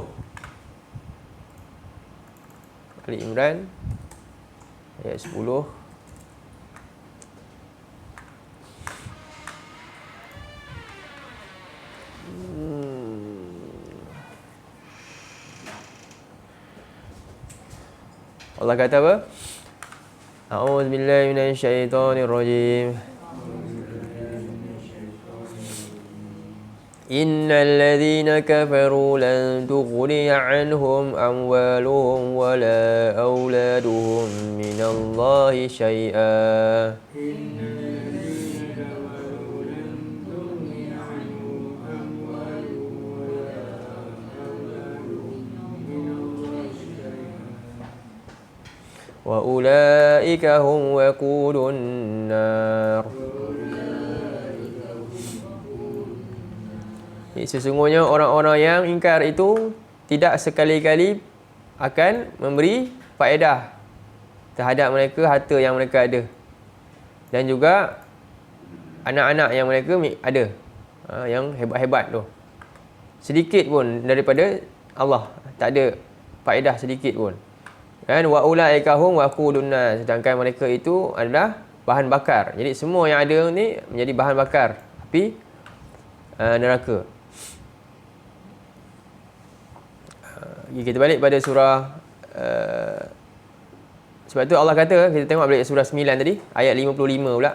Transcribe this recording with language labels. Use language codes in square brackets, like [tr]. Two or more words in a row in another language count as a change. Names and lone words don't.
[ms] Ali Imran ayat 10. Allah kata apa? [ar] أعوذ بالله من الشيطان الرجيم. إن الذين كفروا لن تغني عنهم أموالهم ولا أولادهم من الله شيئا. وأولئك هم وقود النار. [ms] Sesungguhnya orang-orang yang ingkar itu tidak sekali-kali akan memberi faedah terhadap mereka harta yang mereka ada, dan juga anak-anak yang mereka ada, yang hebat-hebat tu. Sedikit pun daripada Allah, tak ada faedah sedikit pun. [ar] Dan وأولئك هم وقود النار, [ms] sedangkan mereka itu adalah bahan bakar. Jadi semua yang ada ni menjadi bahan bakar api neraka. Kita balik pada surah sebab tu Allah kata, kita tengok balik surah 9 tadi, ayat 55 pula.